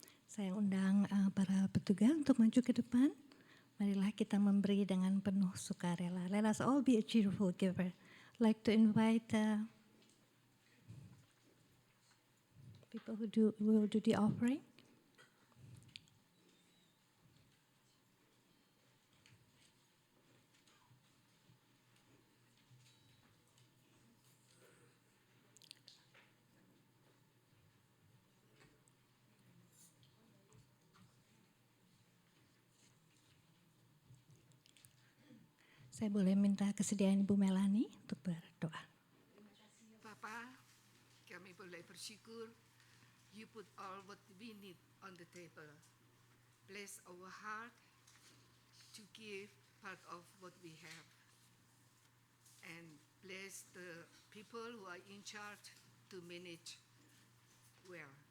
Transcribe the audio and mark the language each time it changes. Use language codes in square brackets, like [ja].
[id] Saya undang para petugas untuk maju ke depan. Marilah kita memberi dengan penuh sukarela. [en] Let us all be a cheerful giver. I'd like to invite people who will do the offering. [id] Saya boleh minta kesediaan Ibu Melani untuk berdoa. Papa, kami boleh bersyukur. [en] You put all what we need on the table. Bless our heart to give part of what we have. And bless the people who are in charge to manage well.